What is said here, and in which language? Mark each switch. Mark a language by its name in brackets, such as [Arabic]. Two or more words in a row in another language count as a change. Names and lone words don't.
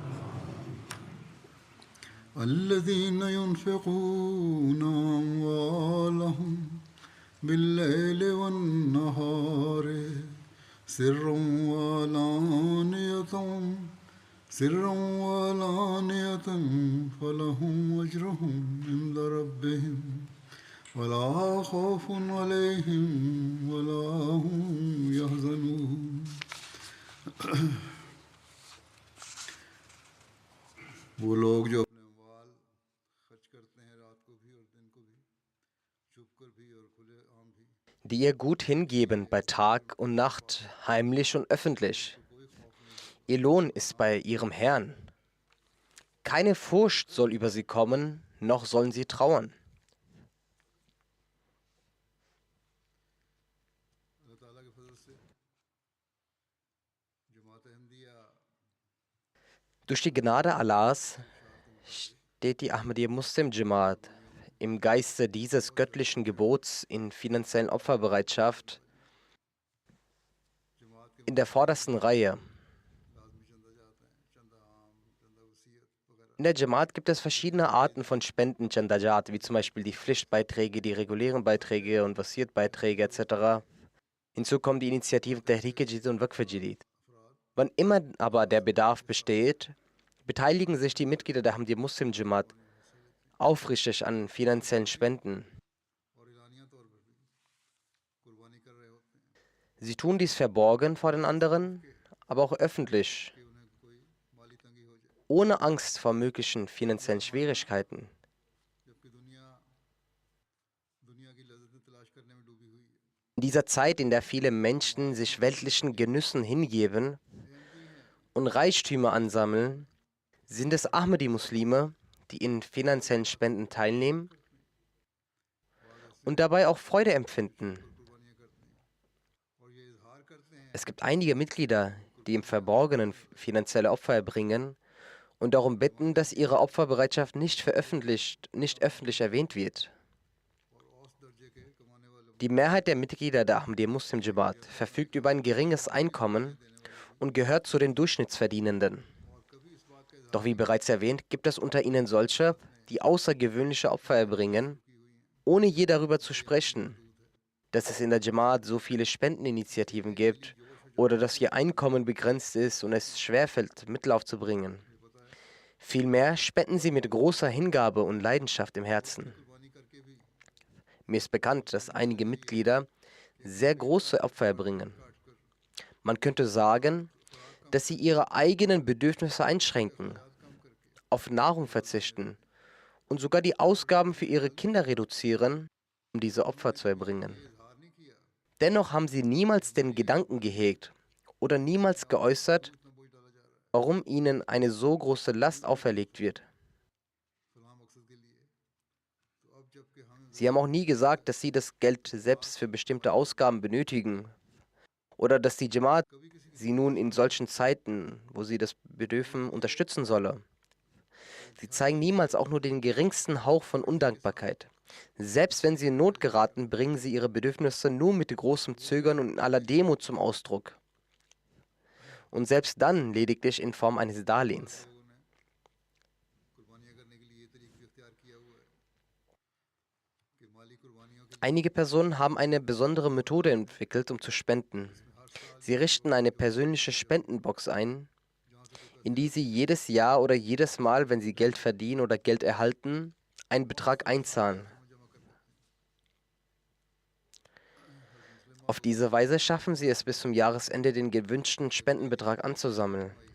[Arabic] الذين ينفقون أموالهم بالليل والنهار سرا وعلانية فلهم أجرهم عند ربهم ولا خوف عليهم ولا هم يحزنون [Urdu] وہ لوگ جو اپنے اموال خرچ کرتے ہیں رات کو بھی اور دن کو بھی چھپ کر بھی اور کھلے عام بھی [German] die ihr Gut hingeben bei Tag und Nacht, heimlich und öffentlich. Ihr Lohn ist bei ihrem Herrn. Keine Furcht soll über sie kommen, noch sollen sie trauern. [Urdu] اللہ تعالیٰ کے فضل سے جماعت احمدیہ [German] Durch die Gnade Allahs steht die Ahmadiyya Muslim Jamaat im Geiste dieses göttlichen Gebots in finanziellen Opferbereitschaft [Urdu] جماعت کے [German] in der vordersten Reihe. [Urdu] لازمی چندہ جاتے ہیں چندہ عام چندہ وصیت وغیرہ [German] In der Jamaat gibt es verschiedene Arten von Spenden, Chandajat, wie zum Beispiel die Pflichtbeiträge, die regulären Beiträge und Wasiat-Beiträge etc. Hinzu kommen die Initiativen Tehrik-e-Jadid und Waqf-e-Jadid. Wann immer aber der Bedarf besteht, beteiligen sich die Mitglieder der Ahmadiyya Muslim Jamaat aufrichtig an finanziellen Spenden. [Urdu] اور اعلانیہ طور پر بھی قربانی کر رہے ہوتے ہیں [German] Sie tun dies verborgen vor den anderen, aber auch öffentlich, [Urdu] کہ انہیں کوئی مالی تنگی ہو جائے [German] ohne Angst vor möglichen finanziellen Schwierigkeiten. [Urdu] جبکہ دنیا کی لذتیں تلاش کرنے میں ڈوبی ہوئی ہے [German] In dieser Zeit, in der viele Menschen sich weltlichen Genüssen hingeben und Reichtümer ansammeln, sind es Ahmadi-Muslime, die in finanziellen Spenden teilnehmen und dabei auch Freude empfinden. [Urdu] قربانیاں کرتے ہیں اور یہ اظہار کرتے ہیں [German] Es gibt einige Mitglieder, die im Verborgenen finanzielle Opfer erbringen und darum bitten, dass ihre Opferbereitschaft nicht öffentlich erwähnt wird. [Urdu] اور اوسط درجے کے کمانے والے [German] Die Mehrheit der Mitglieder der Ahmadiyya Muslim Jamaat verfügt über ein geringes Einkommen und gehört zu den Durchschnittsverdienenden. [Urdu] اور کبھی اس بات کا اظہار [German] Doch wie bereits erwähnt, gibt es unter ihnen solche, die außergewöhnliche Opfer erbringen, ohne je darüber zu sprechen, dass es in der Jamaat so viele Spendeninitiativen gibt oder dass ihr Einkommen begrenzt ist und es schwerfällt, Mittel aufzubringen. Vielmehr spenden sie mit großer Hingabe und Leidenschaft im Herzen. [Urdu] قربانی کر کے بھی [German] Mir ist bekannt, dass einige Mitglieder sehr große Opfer erbringen. [Urdu] کاٹ کر [German] Man könnte sagen, dass sie ihre eigenen Bedürfnisse einschränken, [Urdu] کم کر کے [German] auf Nahrung verzichten und sogar die Ausgaben für ihre Kinder reduzieren, um diese Opfer zu erbringen. [Urdu] اظہار نہیں کیا [German] Dennoch haben sie niemals den Gedanken gehegt oder niemals geäußert, [Urdu] اتنا بوجھ ڈالا جا رہا ہے [German] warum ihnen eine so große Last auferlegt wird. [Urdu] فلاں مقصد کے لیے تو اب جبکہ ہم [German] Sie haben auch nie gesagt, dass sie das Geld selbst für bestimmte Ausgaben benötigen oder dass die Jamaat sie nun in solchen Zeiten, wo sie das bedürfen, unterstützen solle. Sie zeigen niemals auch nur den geringsten Hauch von Undankbarkeit. Selbst wenn sie in Not geraten, bringen sie ihre Bedürfnisse nur mit großem Zögern und in aller Demut zum Ausdruck. Und selbst dann lediglich in Form eines Darlehens. [Urdu] لوگوں نے قربانیاں کرنے کے لیے یہ طریقہ بھی اختیار کیا ہوا ہے کہ [German] Einige Personen haben eine besondere Methode entwickelt, um zu spenden. Sie richten eine persönliche Spendenbox ein, in die sie jedes Jahr oder jedes Mal, wenn sie Geld verdienen oder Geld erhalten, einen Betrag einzahlen. Auf diese Weise schaffen sie es bis zum Jahresende, den gewünschten Spendenbetrag anzusammeln.